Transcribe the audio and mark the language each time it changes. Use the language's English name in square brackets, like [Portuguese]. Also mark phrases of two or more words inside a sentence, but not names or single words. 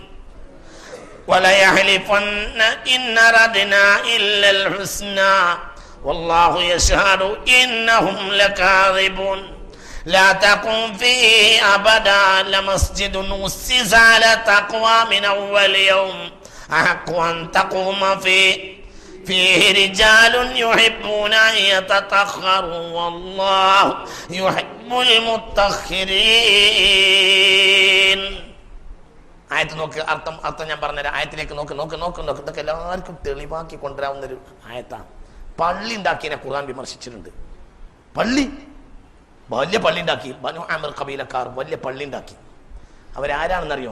[Arabic] وليحلفن إن أردنا إلا الحسنى والله يشهد إنهم لكاذبون لا تقم فيه أبدا لمسجد أسس على تقوى من أول يوم أحق أن تقوم فيه رجال يحبون أن يتطهروا والله يحب المطهرين. [Malayalam] ആയത്ത് നോക്ക്, അർത്ഥം ഞാൻ പറഞ്ഞുതരാം. ആയത്തിലേക്ക് നോക്ക്. ഇതൊക്കെ എല്ലാവർക്കും തെളിവാക്കി കൊണ്ടുവരാവുന്നൊരു ആയത്താണ്. പള്ളി ഉണ്ടാക്കിയതിനെ ഖുർആൻ വിമർശിച്ചിട്ടുണ്ട്. വലിയ പള്ളി ഉണ്ടാക്കി. ബനു ആമിർ ഖബീലക്കാർ വലിയ പള്ളി ഉണ്ടാക്കി. അവരാരാണെന്നറിയോ?